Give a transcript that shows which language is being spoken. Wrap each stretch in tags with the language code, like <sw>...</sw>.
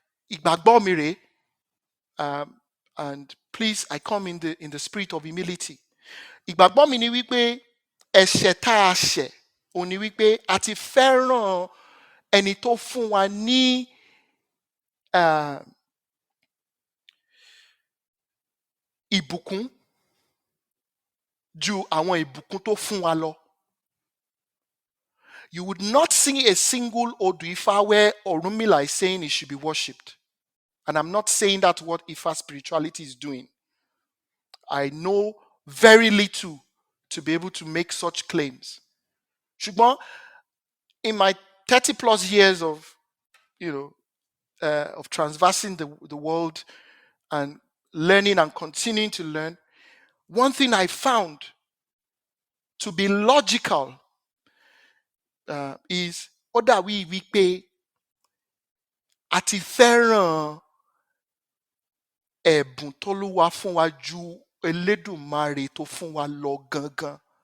<yo>Ìgbàgbọ́ mi rèé.</yo> <en>And please, I come in the spirit of humility.</en> <yo>Ìgbàgbọ́ mi ni wípé ẹ̀ṣẹ̀ tá a ṣẹ̀ ò ní wípé a ti fẹ́ràn ẹni tó fún wa ní ìbùkún ju àwọn ìbùkún tó fún wa lọ.</yo> <en>You would not see a single Odu Ifa where Orunmila is saying he should be worshipped. And I'm not saying that's what Ifa spirituality is doing. I know very little to be able to make such claims.</en> <yo>Ṣùgbọ́n,</yo> <en>in my 30 plus years of, of transversing the world and learning and continuing to learn, one thing I found to be logical is</en> <yo>ó dàbí wípé a ti fẹ́ràn ẹ̀bùn t'Olúwa fún wa ju Elédùmarè tó fún wa lọ gangan.</yo>